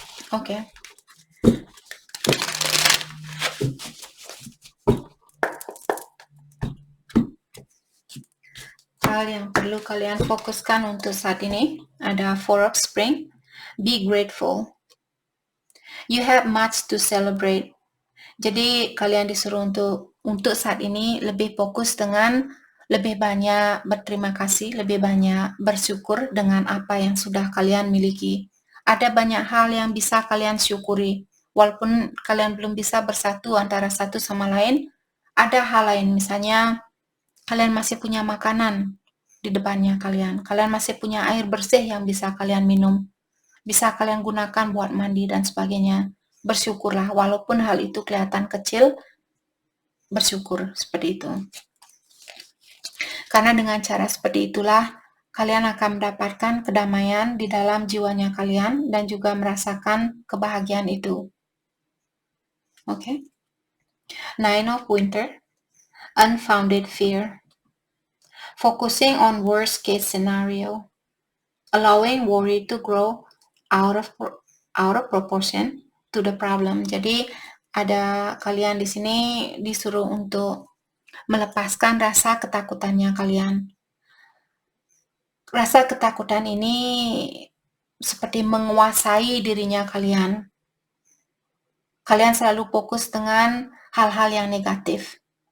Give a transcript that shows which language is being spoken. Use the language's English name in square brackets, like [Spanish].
[Indonesian] Oke. Hal yang perlu kalian fokuskan untuk saat ini ada Four of Spring. [English] Be grateful. You have much to celebrate. [Indonesian] Jadi kalian disuruh untuk saat ini lebih fokus dengan lebih banyak berterima kasih, lebih banyak bersyukur dengan apa yang sudah kalian miliki. Ada banyak hal yang bisa kalian syukuri. Walaupun kalian belum bisa bersatu antara satu sama lain, ada hal lain. Misalnya, kalian masih punya makanan di depannya kalian. Kalian masih punya air bersih yang bisa kalian minum. Bisa kalian gunakan buat mandi dan sebagainya. Bersyukurlah, walaupun hal itu kelihatan kecil, bersyukur seperti itu. Karena dengan cara seperti itulah kalian akan mendapatkan kedamaian di dalam jiwanya kalian dan juga merasakan kebahagiaan itu. Okay? [English] Nine of Winter, unfounded fear. Focusing on worst case scenario. Allowing worry to grow out of proportion to the problem. [Indonesian] Jadi ada kalian di sini disuruh untuk melepaskan rasa ketakutannya kalian. Rasa ketakutan ini seperti menguasai dirinya kalian. Kalian selalu fokus dengan hal-hal yang negatif.